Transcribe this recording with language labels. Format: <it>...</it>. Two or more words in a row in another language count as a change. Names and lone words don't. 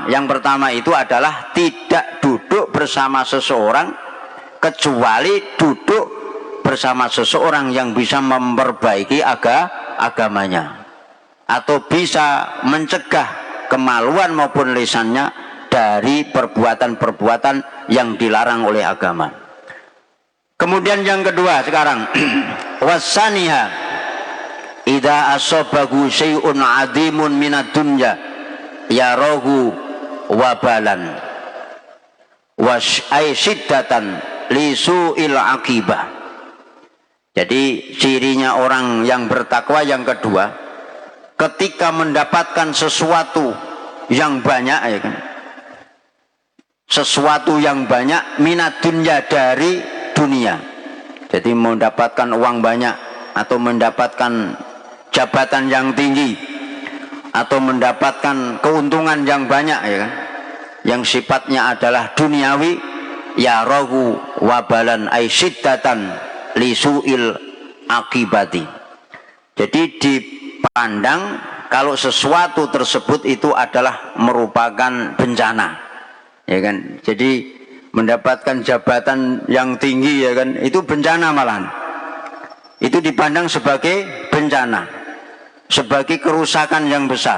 <id>Yang pertama itu adalah tidak duduk bersama seseorang kecuali duduk bersama seseorang yang bisa memperbaiki agamanya, atau bisa mencegah kemaluan maupun lisannya dari perbuatan-perbuatan yang dilarang oleh agama. Kemudian yang kedua sekarang,</id> <ar>وثانيها إذا أصابه شيء عظيم من الدنيا يراه وبالا وشدة لسوء العاقبة.</ar> <id>Jadi cirinya orang yang bertakwa yang kedua, ketika mendapatkan sesuatu yang banyak, ya kan, sesuatu yang banyak</id> <ar>من الدنيا,</ar> <id>dari dunia. Jadi mendapatkan uang banyak, atau mendapatkan jabatan yang tinggi, atau mendapatkan keuntungan yang banyak, ya kan, yang sifatnya adalah duniawi,</id> <ar>يراه وبالا أي شدة لسوء العاقبة.</ar> <id>Jadi dipandang kalau sesuatu tersebut itu adalah merupakan bencana, ya kan. Jadi mendapatkan jabatan yang tinggi, ya kan, itu bencana malahan. itu dipandang sebagai bencana, sebagai kerusakan yang besar.</id>